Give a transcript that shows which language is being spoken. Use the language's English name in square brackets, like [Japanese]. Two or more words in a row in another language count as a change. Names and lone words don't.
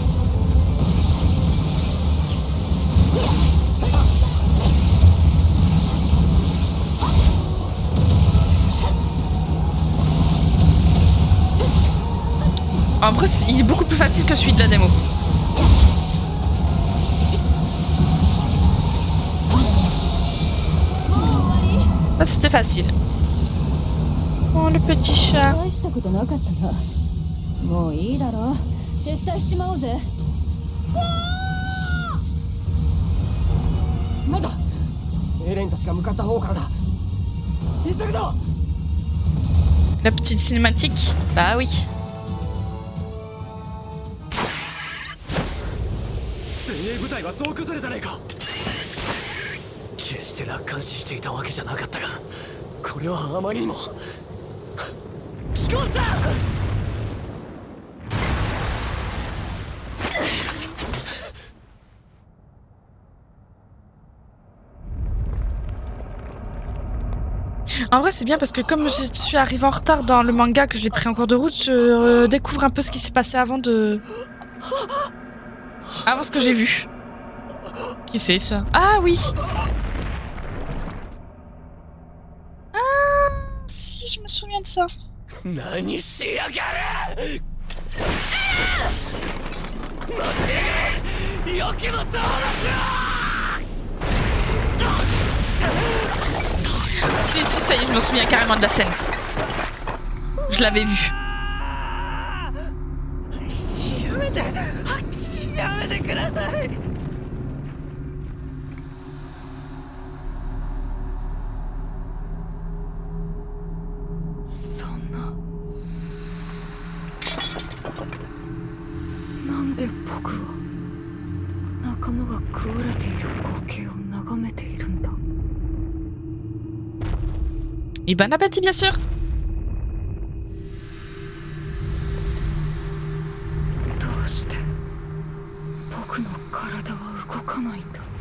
[French] En vrai, il est beaucoup plus facile que celui de la démo. Ça, c'était facile. Oh, le petit chat. [Japanese] 大したことなかったな。もういいだろ。撤退しちまおうぜ。なんだエレンたちが向かった方からだ。急ぐぞ。 [French] La petite cinématique. Bah oui. [Japanese] 精鋭部隊は総崩れじゃねえか。決して楽観視していたわけじゃなかったが、これはあまりにも寄港した。 [French] En vrai, c'est bien parce que comme je suis arrivée en retard dans le manga, que je l'ai pris en cours de route, je découvre un peu ce qui s'est passé avant ce que j'ai vu. Qui c'est ça? Ah oui! Ah, si, je me souviens de ça. [Japanese] 何しやがる。待て、よけも通ら [French] Si, ça y est, je me souviens carrément de la scène. Je l'avais vue. [Japanese] やめて、やめてください。そんな。なんで僕は仲間が食われている光景を眺めているんだ。 [French] Et bon appétit, bien sûr! [Japanese] どうして僕の体は動かないんだ。